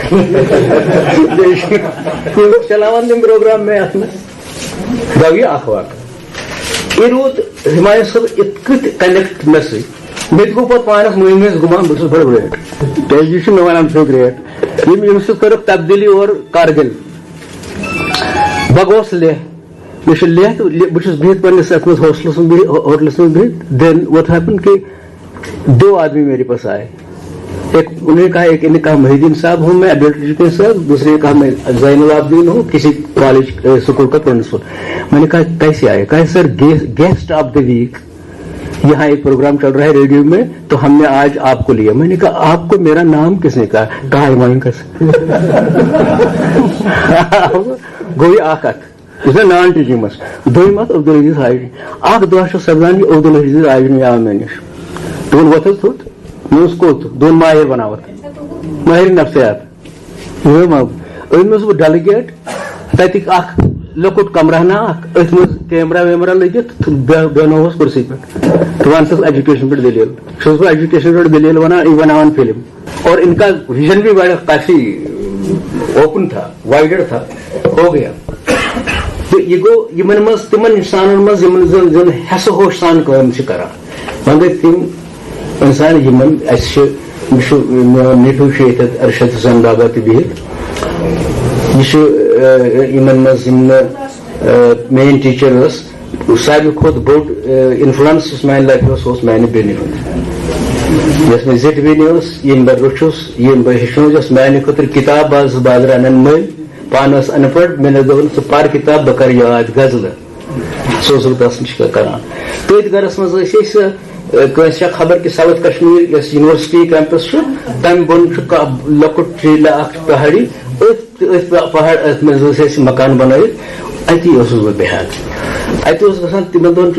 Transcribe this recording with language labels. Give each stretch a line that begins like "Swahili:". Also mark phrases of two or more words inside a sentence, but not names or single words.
Kashmiri: چلاوان تِم پروگرام مےٚ اتھ منٛز گوٚو یہِ اکھ واقعہٕ یہِ روٗد ہمایون صٲب یِتھ کٔٹھۍ کنیکٹ مےٚ سۭتۍ مےٚ تہِ گوٚو پتہٕ پانس مٔنٛزۍ مٔنٛزۍ گُمان بہٕ چھُس بڑٕ گریٹ کیازِ یہِ چھُ مےٚ ونان بہٕ چھُس گریٹ ییٚمہِ سۭتۍ کٔرٕکھ تبدیٖلی اور کارگل بہٕ گوس لیہ مےٚ چھُ لیہ تہٕ بہٕ چھُس بِہِتھ پننس اتھ منٛز ہوٹلس منٛز بِہِتھ
English: then what happened
Urdu: کہ دو آدمی میرے پاس آئے ایک انہوں نے کہا ایک نے کہا محدین صاحب ہوں میں
English: adult education
Urdu: صاحب دوسرے نے کہا میں زین العابدین ہوں کسی کالج اسکول کا پرنسپل میں نے کہا کیسے آئے کہا سر
English: guest of the week
Urdu: یہاں ایک پروگرام چل رہا ہے ریڈیو میں تو ہم نے آج آپ کو لیا میں نے کہا آپ کو میرا نام کس نے کہا ہمایون قیصر
Kashmiri: گوئی اکھ اتھ اس نے
English: non teaching
Kashmiri: مس دوٚیِم اتھ عبدالعزیز حاجنی اکھ دۄہ چھُ سپدان یہِ عبدالعزیز حاجنی آو مےٚ نِش دوٚپُن وۄتھ حظ تھوٚد مےٚ اوس کوٚت دوٚپُن ماہر بناوتھ ماہر نفسیات أنۍ اوسُس بہٕ ڈل گیٹ تتیُک اکھ لۄکُٹ کمرہنا اکھ أتھۍ منٛز کیمرا ویمرا لٔگِتھ بیٚہنووُس کُرسی پٮ۪ٹھ تہٕ ون سا ایجوکیشن پٮ۪ٹھ دلیل چھُس بہٕ ایجوکیشن پٮ۪ٹھ دلیل ونان یہِ بناوان فلم
Urdu: اور ان کا ویژن بھی بڑا کافی اوپن تھا وائڈر تھا ہو گیا تو
Kashmiri: یہ گو یمن مز تمن انسانن مز یمن زن حس ہوش سان کٲم چھِ کران مگر تم انسان یمن اسہِ نیٚفیوٗ چھُ ییٚتٮ۪تھ ارشد حسین بابا تہِ بِہِتھ یہِ چھُ یمن مز یِم نہٕ میٲنۍ ٹیٖچر ٲس ساروی کھۄتہٕ بوٚڑ انفلنس یُس میانہِ لایفہِ اوس سُہ اوس میانہِ بیٚنہِ ہُنٛد یۄس مےٚ زِٹھ بیٚنہِ ٲس ییٚمۍ بہٕ رُچھُس ییٚمۍ بہٕ ہیٚچھنووُس یۄس میانہِ خٲطرٕ کِتاب بازرٕ انان مٔلۍ پانہٕ ٲس ان پڑھ مےٚ نہٕ دوٚپُن ژٕ پر کِتاب بہٕ کرٕ یاد غزلہٕ سُہ اوسُس بہٕ تس نِش کران تٔتھۍ گرس منٛز ٲسۍ أسۍ کٲنٛسہِ چھا خبر کہِ ساوُتھ کشمیٖر یۄس
English: university campus
Kashmiri: چھُ تمہِ بۄن چھُ لۄکُٹ ٹیٖلہ اکھ پہاڑی أتھۍ پہاڑ أتھۍ منٛز ٲسۍ اَسہِ مکان بنٲوِتھ اتی اوسُس بہٕ بیٚہوان اتہِ اوس گژھان تِمن دۄہن